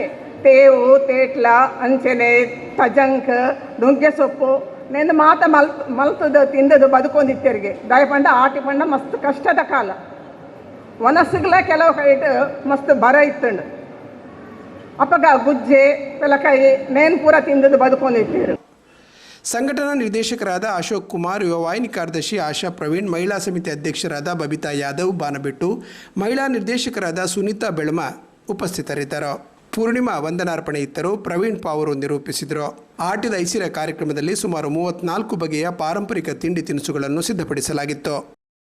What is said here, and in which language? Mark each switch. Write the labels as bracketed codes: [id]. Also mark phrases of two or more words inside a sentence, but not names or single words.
[tcy] ತೇವು ತೇಟ್ಲ ಅಂಚನೆ ತಜಂಕ್ ನುಗ್ಗೆ ಸೊಪ್ಪು ನೆಂದು ಮಾತ ಮಲ್ತದು ತಿಂದದು ಬದುಕೊಂಡಿತ್ತರಿಗೆ ದಯಪಂಡ ಆಟಿ ಪಂಡ ಮಸ್ತ್ ಕಷ್ಟದ ಕಾಲ ವನಸ್ಸುಗಳ ಕೆಲವು ಕೈಟ್ ಮಸ್ತ್ ಬರ ಇತ್ತಂಡು ಅಪ್ಪಗ ಗುಜ್ಜೆ ಬೆಲಕಾಯಿ ನೇನ್ ಪೂರ ತಿಂದದು ಬದುಕೊಂಡಿತ್ತೇರು. [kn] ಸಂಘಟನಾ ನಿರ್ದೇಶಕರಾದ ಅಶೋಕ್ ಕುಮಾರ್, ಯುವ ವಾಹಿನಿ ಕಾರ್ಯದರ್ಶಿ ಆಶಾ ಪ್ರವೀಣ್, ಮಹಿಳಾ ಸಮಿತಿ ಅಧ್ಯಕ್ಷರಾದ ಬಬಿತಾ ಯಾದವ್ ಬಾನಬೆಟ್ಟು, ಮಹಿಳಾ ನಿರ್ದೇಶಕರಾದ ಸುನೀತಾ ಬೆಳಮ ಉಪಸ್ಥಿತರಿದ್ದರು. ಪೂರ್ಣಿಮಾ ವಂದನಾರ್ಪಣೆ ಇತ್ತರು. ಪ್ರವೀಣ್ ಪಾವರು ನಿರೂಪಿಸಿದರು. ಆಟಿದ ಐಸಿರ ಕಾರ್ಯಕ್ರಮದಲ್ಲಿ ಸುಮಾರು 34 ಬಗೆಯ ಪಾರಂಪರಿಕ ತಿಂಡಿ ತಿನಿಸುಗಳನ್ನು ಸಿದ್ಧಪಡಿಸಲಾಗಿತ್ತು.